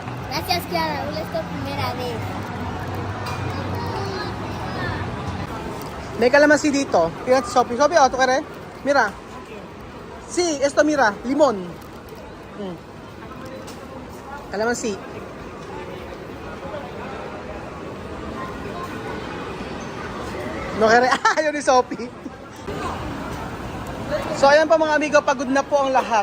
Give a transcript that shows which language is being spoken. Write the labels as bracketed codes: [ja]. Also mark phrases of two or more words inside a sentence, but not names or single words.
[es] Gracias, Kiara. Hoy es tu primera vez. [tl] May kalamansi dito. Kaya si Sophie. Sophie, auto ka rin? [es] Mira. Si, esto mira. [tl] Limon. Kalamansi. [es] No kere. [tl] Ayun ni Sophie. So ayan pa mga amigo, pagod na po ang lahat.